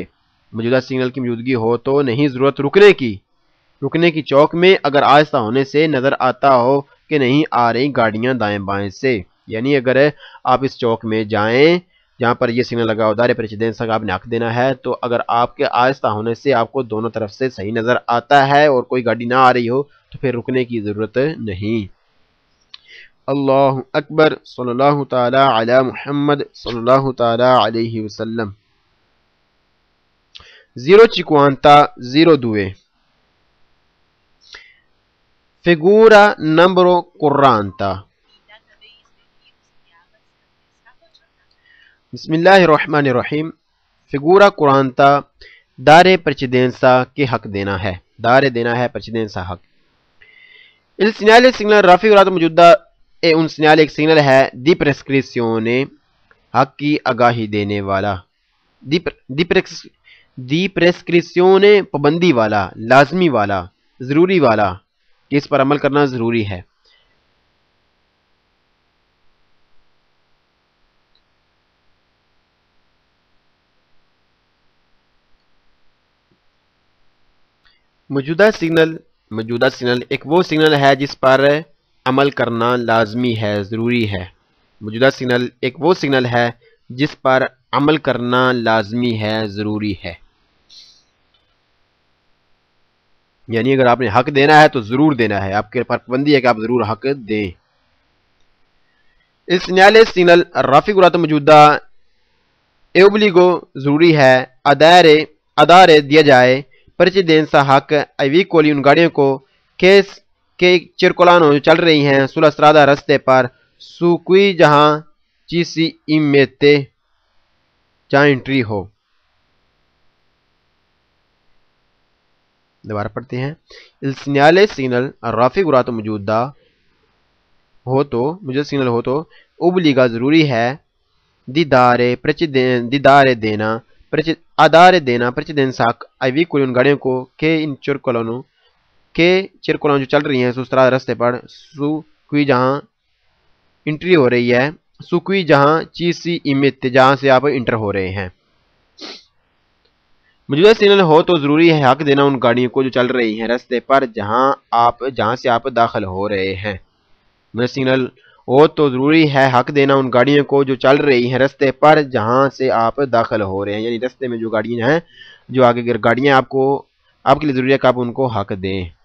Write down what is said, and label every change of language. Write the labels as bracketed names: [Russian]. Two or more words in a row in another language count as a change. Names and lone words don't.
[Urdu] موجودہ سگنل کی موجودگی ہو تو نہیں ضرورت رکنے کی چوک میں اگر آہستہ ہونے سے نظر آتا ہو کہ نہیں آ رہی گاڑیاں دائیں بائیں سے یعنی اگر آپ اس چوک میں جائیں جہاں پر یہ سگنل لگا [Italian] dare precedenza [Urdu] کا آپ نے حق دینا ہے تو اگر آپ کے آہستہ ہونے سے آپ کو دونوں طرف سے صحیح نظر آتا ہے اور کوئی گاڑی نہ آ رہی ہو تو پھر رکنے کی ضرورت نہیں. [Arabic] اللہ اکبر صلی اللہ تعالی علی محمد صلی اللہ تعالی علیہ وسلم. [Italian] 052 figura numero 40. [Arabic] بسم اللہ الرحمن الرحیم. [Urdu] فگورا 40 [Italian] dare precedenza [Urdu] کے حق دینا ہے precedenza حق. [Italian] Il segnale signal raffigurato [Urdu] موجودہ [Italian] un segnale [Urdu] ایک سگنل ہے [Italian] di prescrizione [Urdu] حق کی آگاہی دینے والا [Italian] di prescrizione [Urdu] پابندی والا لازمی والا ضروری والا کہ اس پر عمل کرنا ضروری ہے. موجودہ سگنل ایک وہ سگنل ہے جس پر عمل کرنا لازمی ہے ضروری ہے. موجودہ سگنل ایک وہ سگنل ہے جس پر عمل کرنا لازمی ہے، ضروری ہے، یعنی اگر آپ نے حق دینا ہے تو ضرور دینا ہے، آپ کے پر پابندی ہے کہ آپ ضرور حق دیں۔ [Italian] Il segnale signal raffigurato [Urdu] موجودہ obbligo ضروری ہے، ادارے دیا جائے precedenza حق [Italian] ai veicoli [Urdu] ان گاڑیوں کو [Italian] che circolano [Urdu] جو چل رہی ہیں [Italian] sulla strada [Urdu] رستے پر [Italian] su cui [Urdu] جہاں [Italian] ci si immette [Urdu] جہاں انٹری ہو۔ دوبارہ پڑھتے ہیں، [Italian] il segnale signal raffigurato [Urdu] موجودہ سگنل ہو تو obbliga ضروری ہے ادارے دینا precedenza حق [Italian] ai veicoli [Urdu] ان گاڑیوں کو [Italian] che circolano [Urdu] جو چل رہی ہیں [Italian] sulla strada [Urdu] رستے پر [Italian] su cui [Urdu] جہاں انٹری ہو رہی ہے [Italian] su cui [Urdu] جہاں [Italian] ci si immette [Urdu] جہاں سے آپ انٹر ہو رہے ہیں۔ موجودہ سگنل ہو تو ضروری ہے حق دینا ان گاڑیوں کو جو چل رہی ہیں رستے پر جہاں سے آپ داخل ہو رہے ہیں۔ موجودہ سگنل ہو تو ضروری ہے حق دینا ان گاڑیوں کو جو چل رہی ہیں رستے پر جہاں سے آپ داخل ہو رہے ہیں، یعنی رستے میں جو گاڑیاں ہیں، جو آگے گاڑیاں آپ کے لیے ضروری ہے کہ آپ ان کو حق دیں۔